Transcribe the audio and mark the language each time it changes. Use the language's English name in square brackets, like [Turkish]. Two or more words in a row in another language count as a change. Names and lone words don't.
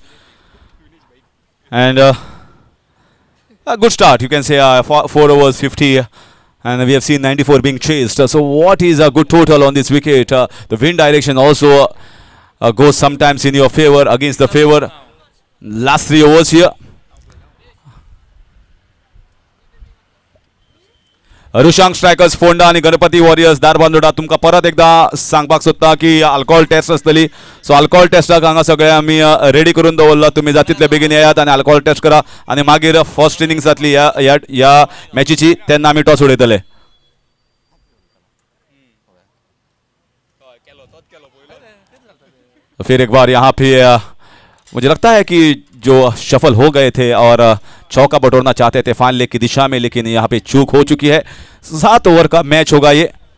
[English] And a good start, you can say. 4 overs, 50. And we have seen 94 being chased. So what is a good total on this wicket? The wind direction also goes sometimes in your favor, against the favor. Last 3 overs here. [Konkani] रुशांक स्ट्रायकर्स फोंडा आणि गणपती वॉरियर्स दारबांदोडा तुमकां परत एकदा सांगपाक सोदता की [English] alcohol test [Konkani] आसतली. सो अल्कोहोल टेस्टाक हांगा सगळे आमी रेडी करून दवरला. तुमी जाता तितले बेगीन येयात आनी [English] alcohol test [Konkani] करा आनी मागीर [English] first innings [Konkani] जातली ह्या मॅचीची, तेन्ना आमी टॉस उडयतले. [Hindi] फिर एक बार यहाँ पे मुझे लगता है कि जो शफल हो गए थे और चौका बटोरना चाहते थे [English] fine leg [Hindi] की दिशा में, लेकिन यहाँ पे चूक हो चुकी है. 7 ओवर का मैच होगा ये.